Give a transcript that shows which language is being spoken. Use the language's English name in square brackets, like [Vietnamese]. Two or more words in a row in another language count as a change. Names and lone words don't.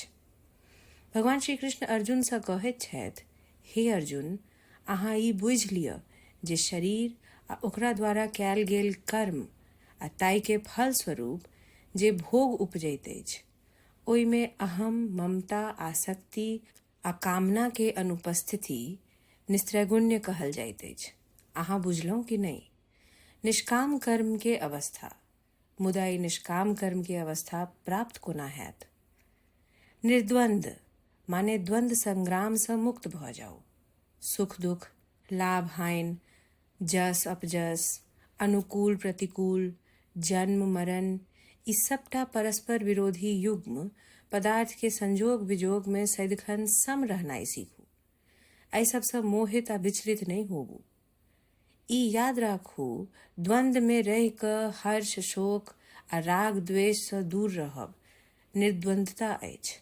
[Maithili] भगवान श्री कृष्ण अर्जुन सँ कहैत छथि, हे अर्जुन, अहाँ ई बुझि लिअ जे शरीर आ ओकरा द्वारा कयल गेल कर्म आ ताई के फल स्वरूप जे भोग उपजैत अछि, ओहिमे अहम, ममता, आसक्ति आ कामना के अनुपस्थिति निस्त्रैगुण्य कहल जाइत अछि. अहाँ बुझलहुँ कि नहीं? निष्काम कर्म के अवस्था. मुदा ई निष्काम कर्म के अवस्था प्राप्त कोना हैत? निर्द्वंद माने द्वंद्व संग्राम से मुक्त भ जाओ. सुख दुख, लाभ हानि, जस अपजस, अनुकूल प्रतिकूल, जन्म मरण ई सबटा परस्पर विरोधी युग्म पदार्थ के संजोग विजोग में सदिखन सम रहनाइ सीखू. एहि सबसँ मोहित आ विचलित नहीं होबू. ई याद राखू, द्वंद्व में रहि कऽ हर्ष शोक आ राग द्वेष सँ दूर रहब निर्द्वंद्वता अछि.